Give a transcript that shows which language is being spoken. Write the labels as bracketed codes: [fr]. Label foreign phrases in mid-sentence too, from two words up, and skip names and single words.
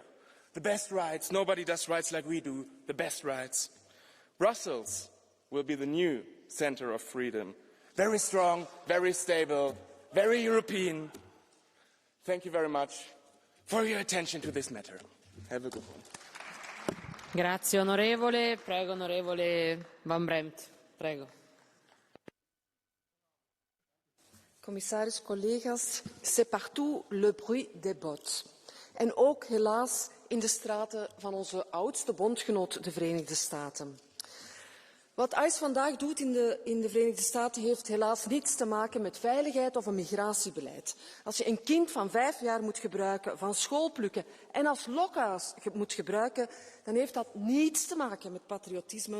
[en] The best rights, nobody does rights like we do, the best rights. Brussels will be the new center of freedom. Very strong, very stable, very European. Thank you very much for your attention to this matter. Have a good one. [it] Grazie onorevole. Prego onorevole Van Bremt. Prego. [nl] Commissaris, collega's, [fr] c'est partout le bruit des bots. [nl] En ook helaas in de straten van onze oudste bondgenoot, de Verenigde Staten. Wat ICE vandaag doet in de Verenigde Staten heeft helaas niets te maken met veiligheid of een migratiebeleid. Als je een kind van 5 jaar moet gebruiken, van school plukken en als lokhaas moet gebruiken, dan heeft dat niets te maken met patriotisme.